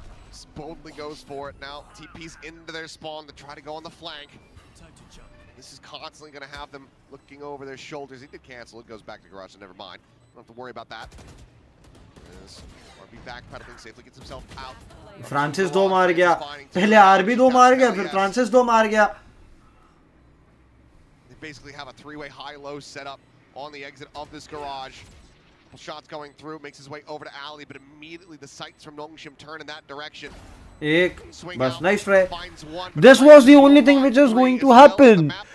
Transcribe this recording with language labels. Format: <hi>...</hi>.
<en>Just boldly goes for it now. TP's into their spawn to try to go on the flank. This is constantly going to have them looking over their shoulders. He did cancel. It goes back to garage, so never mind. Don't have to worry about that. As RB backpedaling safely gets himself out.</en> <hi>Francis 2 मार गया, पहले RB 2 मार गया, फिर Francis 2 मार गया.</hi> <en>They basically have a three-way high-low setup on the exit of this garage. Shots going through, makes his way over to Ali, but immediately the sights from Nongshim turn in that direction.</en> <hi>एक बस</hi> <en>nice try. This was the only thing which was going to happen.</en>